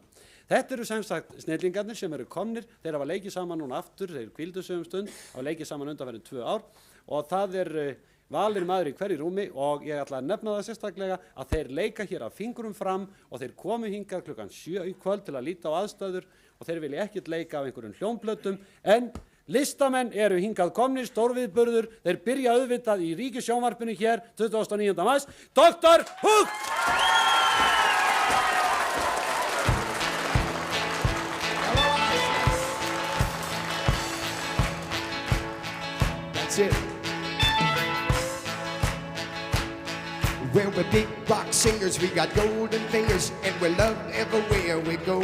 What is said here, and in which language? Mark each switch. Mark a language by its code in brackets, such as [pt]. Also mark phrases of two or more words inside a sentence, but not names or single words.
[is] Þetta eru sem sagt snillingarnir sem eru komnir, þeir hafa leikið saman núna aftur, þeir hvíldu sig stund, hafa leikið saman undanfarin 2 ár og það valinn maður í hverju rúmi og ég ætla að nefna það sérstaklega að þeir leika hér af fingrum fram og þeir komu hingað klukkan 7 í kvöld til að líta á aðstæður og þeir vilja ekkert leika af einhverjum hljómplötum en listamenn eru hingað komnir, stórviðburður, þeir byrja auðvitað í Ríkissjónvarpinu hér 29. mars, Dr. Hook! [en] That's it. Well, we're big rock singers, we got golden fingers, and we're loved everywhere we go.